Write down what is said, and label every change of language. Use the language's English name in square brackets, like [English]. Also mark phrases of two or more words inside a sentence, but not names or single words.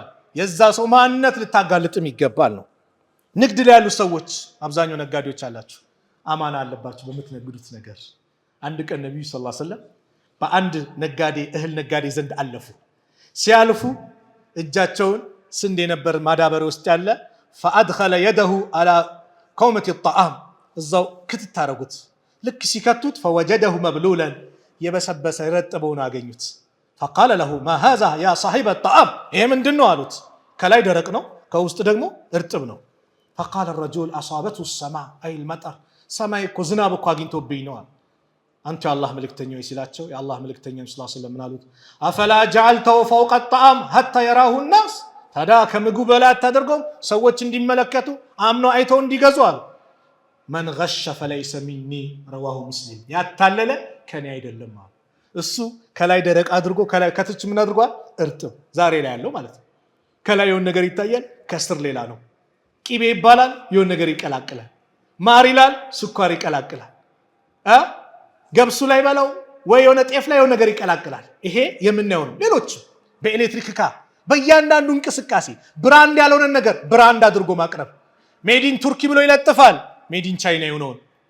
[Amharic] የዛ ሰው ማንነት ልታጋልጥም ይገባል ነው። ንግድ ላይ ያሉ ሰዎች አብዛኛው ነጋዴዎች አላችሁ፣ አማና አለባችሁ በምትነግዱት ነገር። አንድ ቀን ነብዩ [Arabic] صلى الله عليه وسلم [Amharic] በአንድ ነጋዴ እህል ነጋዴ ዘንድ አለፉ። ሲያልፉ እጃቸውን ስንዴ ነበር ማዳበሪያ ውስጥ ያለ [Arabic] فأدخل يده على كومة الطعام [Amharic] እዛው ክትት አረጉት ልክ ሲከቱት [Arabic] فوجده مبلولا [Amharic] የበሰበሰ ረጥበውን አገኙት [Arabic] فقال له ما هذا يا صاحب الطعام [Amharic] ይሄ ምንድነው አሉት ከላይ ደረቅ ነው ከውስጥ ደግሞ እርጥብ ነው [Arabic] فقال الرجل اصابته السماء اي المطر [Amharic] ሰማይ እኮ ዝናብ እኮ አግኝቶብኝ ነው አንተ አላህ መልእክተኛው ሲላቸው የአላህ መልእክተኛው [Arabic] صلى الله عليه وسلم [Amharic] አሉት [Arabic] أفلا جعلته فوق الطعام حتى يراه الناس [Amharic] ታዲያ ከምግቡ በላይ አታደርገውም ሰዎች እንዲመለከቱ አምነው አይተው እንዲገዙ አሉ [Arabic] من غش فليس مني رواه مسلم [Amharic] ያታለለ ከኔ አይደለም አሉ እሱ ከላይ ደረቅ አድርጎ ከላይ ከትች ምን አድርጓል እርጥብ ዛሬ ላይ ያለው ማለት ነው ከላይ የሆነ ነገር ይታያል ከስር ሌላ ነው ቂቤ ይባላል የሆነ ነገር ይቀላቅላል ማር ይላል ስኳር ይቀላቅላል ገብሱ ላይ ባለው ወይ የሆነ ጤፍ ላይ የሆነ ነገር ይቀላቅላል ይሄ የምናየው ነው ሌሎች በኤሌክትሪክ ካ በእያንዳንዱ እንቅስቃሴ ብራንድ ያልሆነ ነገር ብራንድ አድርጎ ማቅረብ [English] made in Turkey [Amharic] ብሎ ይለጥፋል [English] made in China [Amharic] የሆነውን